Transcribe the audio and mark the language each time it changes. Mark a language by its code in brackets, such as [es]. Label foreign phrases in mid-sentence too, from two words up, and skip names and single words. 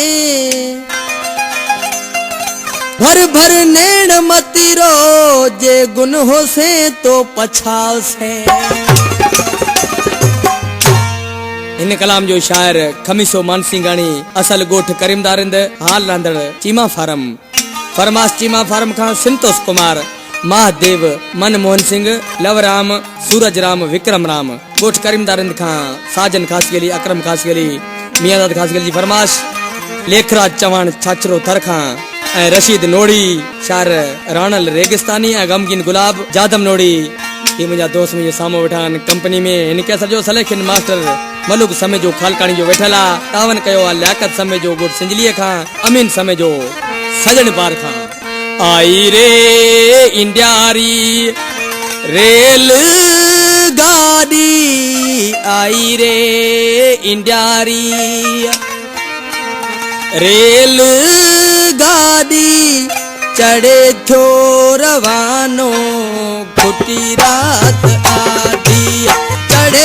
[sd] भर भर नेण मती रो जे गुन हो से तो पछाव से। इन कलाम जो शायर खमीसो मानसिंगाणी असल गोठ करीमदारिंद हाल रांदड़ चीमा फार्म फरमास चीमा फार्म खां संतोष कुमार महादेव मनमोहन सिंह लवराम सूरज राम विक्रम राम गोठ करीमदारिंद खां साजन खास गेली अकरम खास गेली मियादाद खास गेली फरमाश लेखराज चौहान छाछरो थर खां ऐं रशीद नोड़ी शार राणल रेगिस्तानी ऐं गमगीन गुलाब जादम नोड़ी ये मुंहिंजा दोस्त मुंहिंजे साम्हूं वेठा आहिनि कंपनी में हिनखे सॼो सलेक्शन मास्टर मलुक समय जो खालकाणी जो वेठल आहे तावन कयो आहे लियाकत समय जो गोठ सिंजलीअ खां अमीन समय जो सजन पार खां आई रे इंडियारी रेल गाड़ी आई रे इंडियारी रेल गाड़ी चढ़े थो रवानो खुटी रात आदि चढ़े